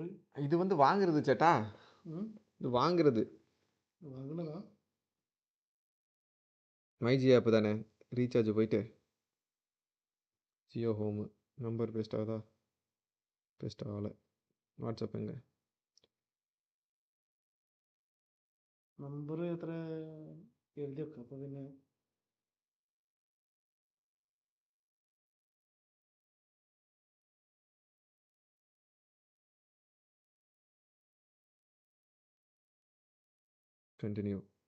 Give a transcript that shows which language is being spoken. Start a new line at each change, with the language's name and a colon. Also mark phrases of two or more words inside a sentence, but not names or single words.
Tamil: இது வந்து வாங்குறது சேட்டா இது வாங்குறது
Malayalam: വാങ്ങണതാ
Tamil: மைஜி ஆப் தானே ரீசார்ஜ் போயிட்டு ஜியோ ஹோமு நம்பர் பேஸ்ட் ஆகுதா பேஸ்ட் ஆகலை വാട്സപ്പ് എങ്ക
Malayalam: നമ്പർ എത്ര എഴുതി വെക്കാം അപ്പോൾ പിന്നെ കണ്ടിന്യൂ